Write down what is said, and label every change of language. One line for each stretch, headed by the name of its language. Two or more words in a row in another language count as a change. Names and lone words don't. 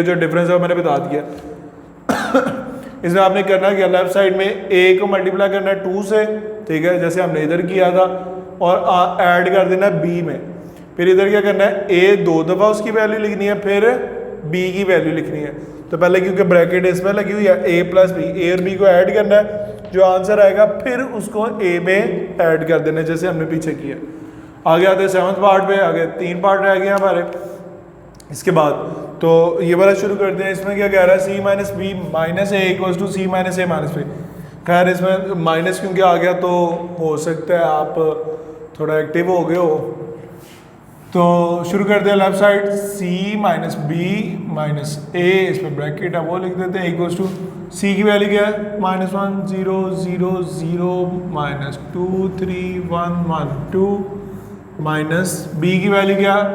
Hindi: जो डिफरेंस है वो मैंने बता दिया। इसमें आपने करना क्या,
English: left side
Hindi: में a को मल्टीप्लाई करना है 2 से, ठीक है, जैसे हमने इधर किया था, और ऐड कर देना b में। फिर इधर क्या करना है, a 2 दफ़ा उसकी वैल्यू लिखनी है, फिर b की वैल्यू लिखनी है। तो पहले क्योंकि ब्रैकेट इसमें लगी हुई है, a + b, a और b को ऐड करना है, जो आंसर आएगा फिर उसको a में ऐड कर देना है, जैसे हमने पीछे किया। आगे आते हैं 7th पार्ट पे, आगे 3 पार्ट रह गए हमारे इसके बाद, तो ये वाला शुरू करते हैं। इसमें क्या कह रहा है, c - b - a = c - a - b। खैर इसमें माइनस क्योंकि आ गया तो हो सकता है आप थोड़ा एक्टिव हो गए हो, तो शुरू करते हैं
English: left side,
Hindi: c - b - a, इसमें ब्रैकेट है वो लिख देते हैं, c की वैल्यू क्या है, -1 0 0 0 -2 3 1 1 2, माइनस b की वैल्यू क्या,